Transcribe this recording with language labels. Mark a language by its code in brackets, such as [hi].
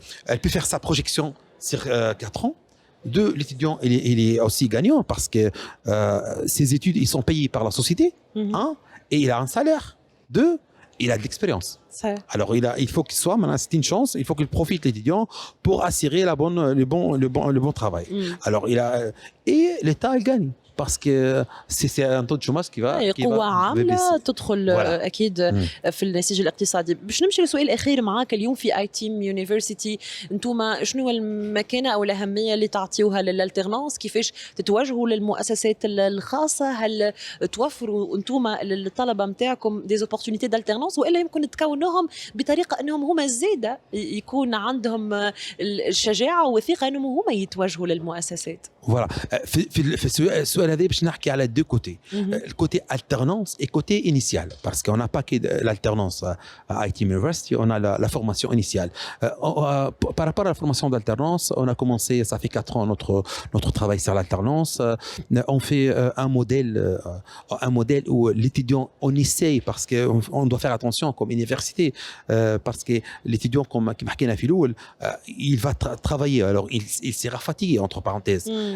[fr] Elle peut faire sa projection sur 4 ans. L'étudiant il est aussi gagnant parce que ses études ils sont payées par la société, et il a un salaire. 2, il a de l'expérience. Alors il faut qu'il soit, maintenant c'est une chance, il faut qu'il profite l'étudiant pour assurer le bon travail. Alors et l'État il gagne parce que c'est un taux de chômage qui va [ar] قوة عاملة تدخل أكيد في النسيج الاقتصادي. باش نمشي لسؤال أخير معاك اليوم في اي تيم يونيفرسيتي، انتوما شنو المكانة أو الأهمية اللي تعطيوها للالترنانس؟ كيفاش تتوجهوا للمؤسسات الخاصة؟ هل توفروا انتوما للطلبة نتاعكم دي زوبورتونيتي دالترنانس وإلا يمكن تكونوهم بطريقة أنهم هما زيادة يكون عندهم الشجاعة والثقة أنهم هما يتوجهوا للمؤسسات؟ [fr] Voilà. [ar] في السؤال هذا باش نحكي على دو كوتي. [fr] الكوتي alternance et côté initial parce qu'on n'a pas que l'alternance à IT University, on a la formation initiale. Par rapport à la formation d'alternance, on a commencé, ça fait 4 ans notre travail sur l'alternance. On fait un modèle où l'étudiant on essaye parce que on doit faire attention comme université parce que l'étudiant comme [ar] حكينا في الأول [fr] il va travailler, alors il sera fatigué entre parenthèses.